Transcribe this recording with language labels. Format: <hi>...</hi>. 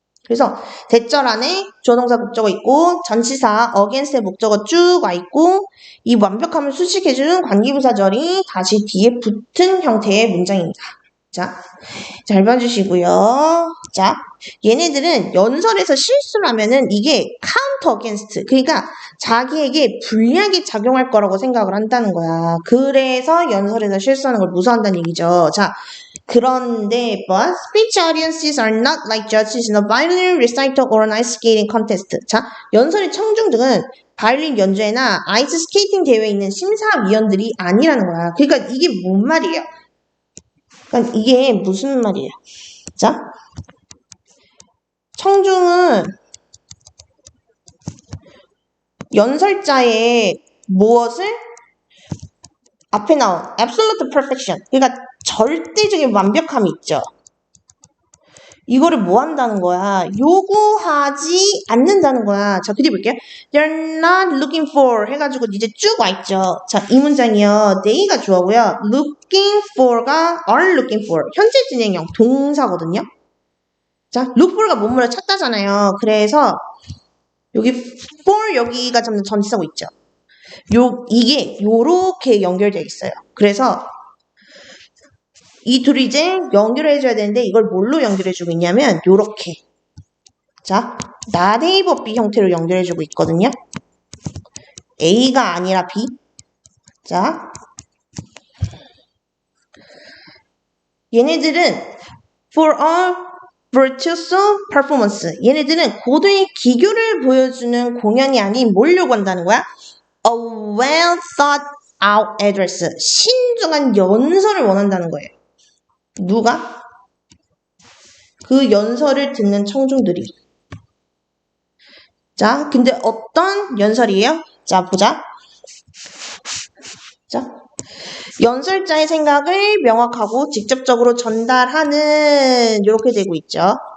<ko>그래서 대절 안에 주어동사 목적어 있고 전치사 against의 목적어 쭉 와 있고 이 완벽함을 수식해주는 관계부사절이 다시 뒤에 붙은 형태의 문장입니다. 자, 잘 봐주시고요. 자, 얘네들은 연설에서 실수를 하면은 이게</ko> <en>counter against,</en> <ko>그러니까 자기에게 불리하게 작용할 거라고 생각을 한다는 거야. 그래서 연설에서 실수하는 걸 무서워한다는 얘기죠. 자, 그런데</ko> <en>but speech audiences are not like judges in a violin recital or an ice skating contest.</en> <ko>자, 연설의 청중들은 바이올린 연주회나 아이스 스케이팅 대회에 있는 심사위원들이 아니라는 거야. 그러니까 이게 뭔 말이에요? 그러니까 이게 무슨 말이에요? 자, 청중은 연설자의 무엇을 앞에 나온</ko> <en>absolute perfection,</en> <ko>그러니까 절대적인 완벽함이 있죠. 이거를 뭐 한다는 거야? 요구하지 않는다는 거야. 자, 그뒤 볼게요.</ko> <en>They're not looking for</en> <ko>해가지고 이제 쭉 와있죠. 자, 이 문장이요. they가 주어고요.</ko> <en>looking for가 are looking for.</en> <ko>현재 진행형 동사거든요. 자, look for가 뭔물을 찾다잖아요. 그래서 여기 for 여기가 전치사고 있죠. 이게 요렇게 연결되어 있어요. 그래서 이 둘이 이제 연결을 해줘야 되는데 이걸 뭘로 연결해주고 있냐면 요렇게. 자, not A but B 형태로 연결해주고 있거든요. A가 아니라 B. 자, 얘네들은</ko> <en>for a virtuoso performance.</en> <ko>얘네들은 고도의 기교를 보여주는 공연이 아닌 뭘 요구한다는 거야?</ko> <en>A well thought out address.</en> <ko>신중한 연설을 원한다는 거예요. 누가? 그 연설을 듣는 청중들이. 자, 근데 어떤 연설이에요? 자, 보자. 자, 연설자의 생각을 명확하고 직접적으로 전달하는 이렇게 되고 있죠.</ko>